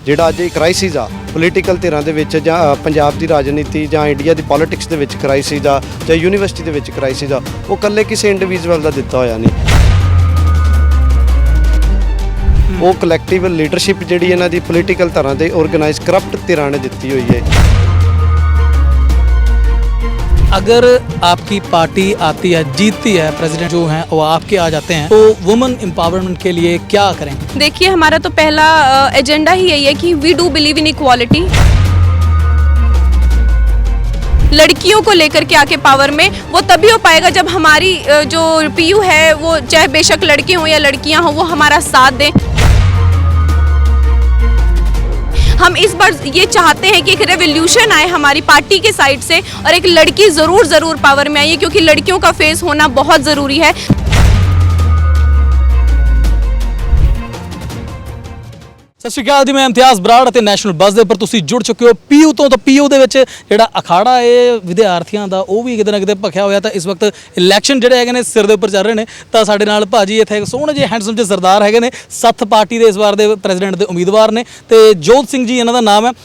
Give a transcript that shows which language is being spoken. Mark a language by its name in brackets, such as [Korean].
[Punjabi] ਜਿਹੜਾ ਅੱਜ ਕ੍ਰਾਈਸਿਸ ਆ ਪੋਲੀਟੀਕਲ ਧਿਰਾਂ ਦੇ ਵਿੱਚ ਜਾਂ ਪੰਜਾਬ ਦੀ ਰਾਜਨੀਤੀ ਜਾਂ ਇੰਡੀਆ ਦੀ ਪੋਲਿਟਿਕਸ ਦੇ ਵਿੱਚ ਕ੍ਰਾਈਸਿਸ ਆ ਜਾਂ ਯੂਨੀਵਰਸਿਟੀ ਦੇ ਵਿੱਚ ਕ੍ਰਾਈਸਿਸ ਆ, ਉਹ ਇਕੱਲੇ ਕਿਸੇ ਇੰਡੀਵਿਜੂਅਲ ਦਾ ਦਿੱਤਾ ਹੋਇਆ ਨਹੀਂ। ਉਹ ਕਲੈਕਟਿਵ ਲੀਡਰਸ਼ਿਪ ਜਿਹੜੀ ਇਹਨਾਂ ਦੀ ਪੋਲੀਟੀਕਲ ਧਿਰਾਂ ਦੇ ਆਰਗੇਨਾਈਜ਼ ਕਰਪਟ ਧਿਰਾਂ ਨੇ ਦਿੱਤੀ ਹੋਈ ਹੈ। [Hindi] अगर आपकी पार्टी आती है, जीतती है, प्रेसिडेंट जो हैं वो आपके आ जाते हैं, तो वुमेन एम्पावरमेंट के लिए क्या करेंगे? देखिए, हमारा तो पहला एजेंडा ही यही है कि [English] We do believe in equality. [Hindi] लड़कियों को लेकर के आके पावर में वो तभी हो पाएगा जब हमारी जो पीयू है वो चाहे बेशक लड़के हों या लड़कियां हों वो हमारा साथ दें। हम इस बार ये चाहते हैं कि एक रेवोल्यूशन आए हमारी पार्टी के साइड से और एक लड़की ज़रूर पावर में आई है, क्योंकि लड़कियों का फेस होना बहुत ज़रूरी है। [Punjabi] ਸਤਿ ਸ਼੍ਰੀ ਅਕਾਲ ਜੀ, ਮੈਂ ਇਮਤਿਆਜ਼ ਬਰਾੜ ਅਤੇ ਨੈਸ਼ਨਲ ਬੱਸ ਦੇ ਉੱਪਰ ਤੁਸੀਂ ਜੁੜ ਚੁੱਕੇ ਹੋ ਪੀਯੂ ਤੋਂ। ਤਾਂ ਪੀਯੂ ਦੇ ਵਿੱਚ ਜਿਹੜਾ ਅਖਾੜਾ ਹੈ ਵਿਦਿਆਰਥੀਆਂ ਦਾ ਉਹ ਵੀ ਕਿਤੇ ਨਾ ਕਿਤੇ ਭਖਿਆ ਹੋਇਆ। ਤਾਂ ਇਸ ਵਕਤ ਇਲੈਕਸ਼ਨ ਜਿਹੜੇ ਹੈਗੇ ਨੇ ਸਿਰ ਦੇ ਉੱਪਰ ਚੱਲ ਰਹੇ ਨੇ। ਤਾਂ ਸਾਡੇ ਨਾਲ ਭਾਜੀ ਇੱਥੇ ਸੋਹਣੇ ਜਿਹੇ ਹੈਂਡਸਮ ਜਿਹੇ ਸਰਦਾਰ ਹੈਗੇ ਨੇ, ਸੱਥ ਪਾਰਟੀ ਦੇ ਇਸ ਵਾਰ ਦੇ ਪ੍ਰੈਜ਼ੀਡੈਂਟ ਦੇ ਉਮੀਦਵਾਰ ਨੇ ਤੇ ਜੋਤ ਸਿੰਘ ਜੀ ਇਹਨਾਂ ਦਾ ਨਾਮ ਹੈ।